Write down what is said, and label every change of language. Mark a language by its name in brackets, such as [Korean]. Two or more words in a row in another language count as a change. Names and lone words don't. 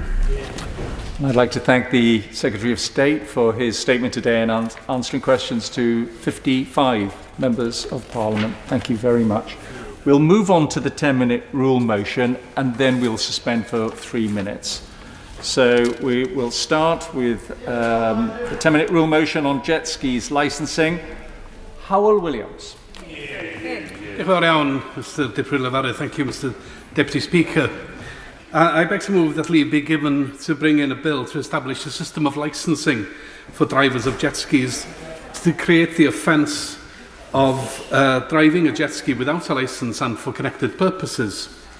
[English] I'd like to thank the Secretary of State for his statement today and answering questions to 55 members of Parliament. Thank you very much. We'll move on to the 10-minute rule motion, and then we'll suspend for 3 minutes. So we will start with the 10-minute rule motion on jet skis licensing. Howell Williams. [Welsh] Diolch yn fawr iawn, [English] Mr. Deputy. Thank you, Mr. Deputy Speaker. I beg to move that leave be given to bring in a bill to establish a system of licensing for drivers of jet skis to create the offence of driving a jet ski without a licence and for connected purposes.